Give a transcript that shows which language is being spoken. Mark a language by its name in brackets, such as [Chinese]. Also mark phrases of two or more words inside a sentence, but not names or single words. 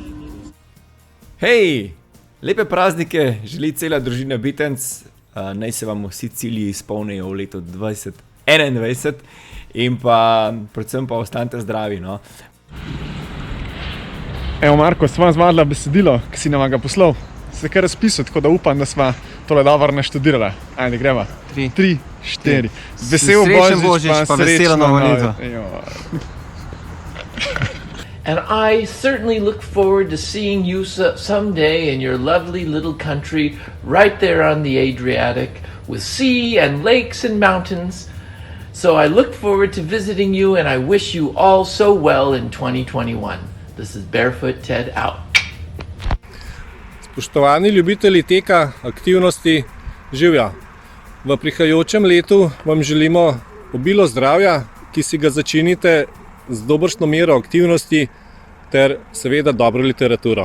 [Slovenian] Hej, lepe praznike želi cela družina Bitenc, naj se vam vsi cilji izpolnijo v letu 2021 in pa predvsem pa ostanite zdravi, no. Evo Marko, sva zmadla besedilo, ki si nam ga poslal. Se kar razpisal, tako da upam, da sva tole dobro naštudirala. Ajde, greva. 3, 4. Vesel Božič, pa veselo novo leto. [English] And I certainly look forward to seeing you someday in your lovely little country right there on the Adriatic with sea and lakes and mountains. So I look forward to visiting you and I wish you all so well in 2021. This is Barefoot Ted out. [Slovenian] Spoštovani ljubitelji teka, aktivnosti, živja. V prihajajočem letu vam želimo obilo zdravja, ki si ga začinite z dobršno mero aktivnosti ter seveda dobro literaturo.